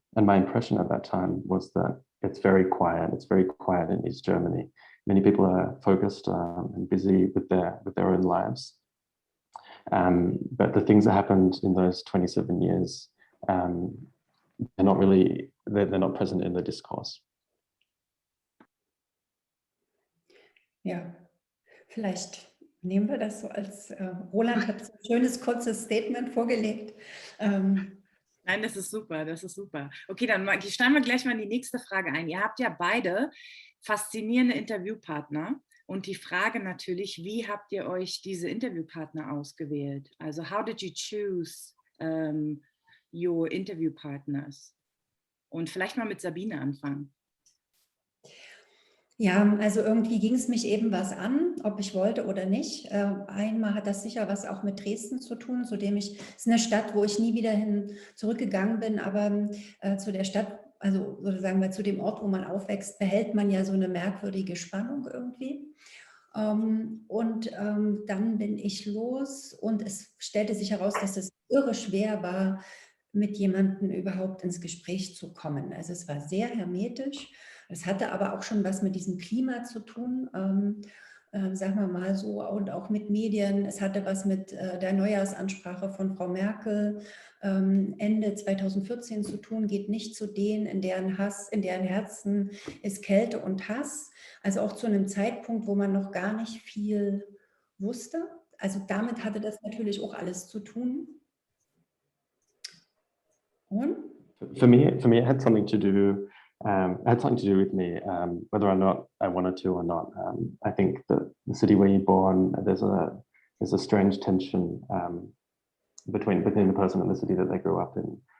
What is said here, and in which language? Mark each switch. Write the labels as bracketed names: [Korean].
[English] And my impression at that time was that it's very quiet. It's very quiet in East Germany. Many people are focused and busy with their own lives. But the things that happened in those 27 years, they're not present in the discourse. [German] Ja, vielleicht nehmen wir das so als, Roland hat so ein schönes, kurzes Statement vorgelegt. Nein, das ist super, das ist super. Okay, dann steigen wir gleich mal in die nächste Frage ein. Ihr habt ja beide faszinierende Interviewpartner und die Frage natürlich, wie habt ihr euch diese Interviewpartner ausgewählt? [English] Also how did you choose your interview partners? [German] Und vielleicht mal mit Sabine anfangen. Ja, also irgendwie ging es mich eben was an, ob ich wollte oder nicht. Einmal hat das sicher was auch mit Dresden zu tun, es ist eine Stadt, wo ich nie wieder hin zurückgegangen bin, aber zu der Stadt, also sozusagen zu dem Ort, wo man aufwächst, behält man ja so eine merkwürdige Spannung irgendwie. Und dann bin ich los und es stellte sich heraus, dass es irre schwer war, mit jemandem überhaupt ins Gespräch zu kommen. Also es war sehr hermetisch. Es hatte aber auch schon was mit diesem Klima zu tun, sagen wir mal so, und auch mit Medien. Es hatte was mit der Neujahrsansprache von Frau Merkel Ende 2014 zu tun, geht nicht zu denen, in deren Herzen ist Kälte und Hass. Also auch zu einem Zeitpunkt, wo man noch gar nicht viel wusste. Also damit hatte das natürlich auch alles zu tun. Und? [English] For me, it had something to do. It had something to do with me, whether or not I wanted to or not. I think that the city where you're born, there's a strange tension between the person and the city that they grew up in.